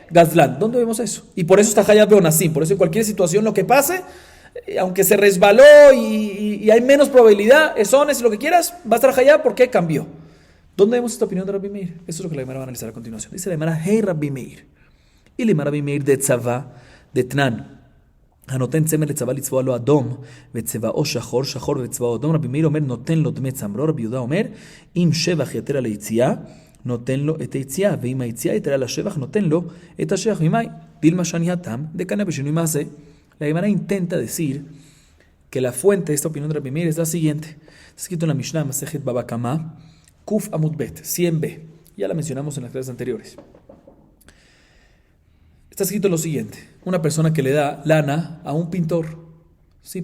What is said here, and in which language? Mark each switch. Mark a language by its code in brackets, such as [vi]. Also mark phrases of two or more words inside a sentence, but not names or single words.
[es] Gazlán. ¿Dónde vemos eso? Y por eso está [he] חייב באונסים. [es] Por eso en cualquier situación lo que pase, aunque se resbaló y hay menos probabilidad, esones, lo que quieras, va a estar hayab porque cambió. ¿Dónde vemos esta opinión de Rabbi Meir? Eso es lo que la Gemara va a analizar a continuación. Dice la Gemara, hey Rabbi Meir. Y la Rabbi Meir de Tzavá, de Tnan. [he] הנותן צמר לצבא לצבוע לו אדום וצבעו שחור, שחור וצבעו אדום. רבי מאיר אומר נותן לו דמי צמרו. רבי יהודה אומר אם שבח יתר על היציאה נותן לו את היציאה, ואם היציאה יתר על השבח נותן לו את השבח. [arc] ממאי דילמה שני התם דקנה בשינוי מעשה. [es] La Gemara intenta decir que la fuente de esta opinión de Rabbi Meir es la siguiente. Está escrito en la Mishnah Masejet Baba Kama [he] ק עמוד ב [es] 100b. Ya la mencionamos en las clases anteriores. Está escrito lo siguiente: una persona que le da lana a un pintor, ¿sí?